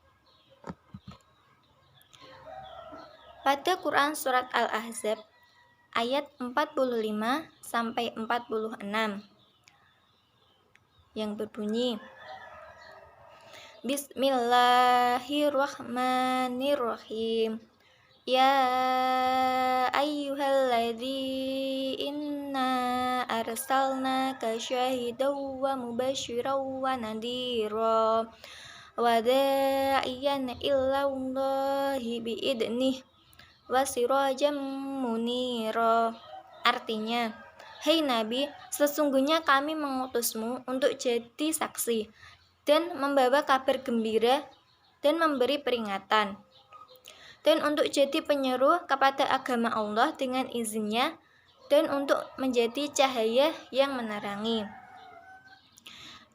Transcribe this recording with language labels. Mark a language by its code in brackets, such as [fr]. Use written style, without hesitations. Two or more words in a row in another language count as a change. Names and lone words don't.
[id] Pada Quran Surat Al-Ahzab ayat 45-46 yang berbunyi, Bismillahirrahmanirrahim. [ar] يا أيها الذي إنا أرسلناك شاهدا ومبشرا ونذيرا وداعيا إلى الله بإذنه وسراجا منيرا. [id] Artinya, hai Nabi, sesungguhnya kami mengutusmu untuk jadi saksi dan membawa kabar gembira dan memberi peringatan, dan untuk jadi penyeru kepada agama Allah dengan izinnya, dan untuk menjadi cahaya yang menerangi.